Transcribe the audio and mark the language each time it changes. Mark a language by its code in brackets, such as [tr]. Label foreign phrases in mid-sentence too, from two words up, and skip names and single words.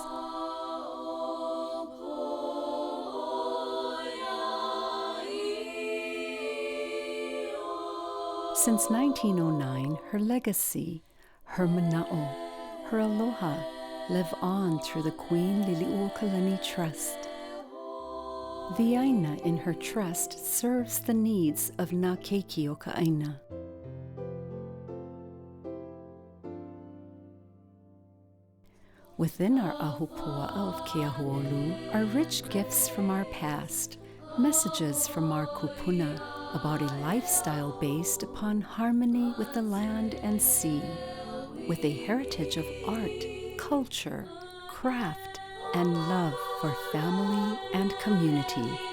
[en] Since 1909, her legacy, her mana'o, her aloha, live on through the Queen Lili'uokalani Trust. The aina in her trust serves the needs of [haw] na keiki o ka aina. [en] Within our ahupua'a of Keahuolu are rich gifts from our past, messages from our kupuna about a lifestyle based upon harmony with the land and sea, with a heritage of art, culture, craft, and love for family and community.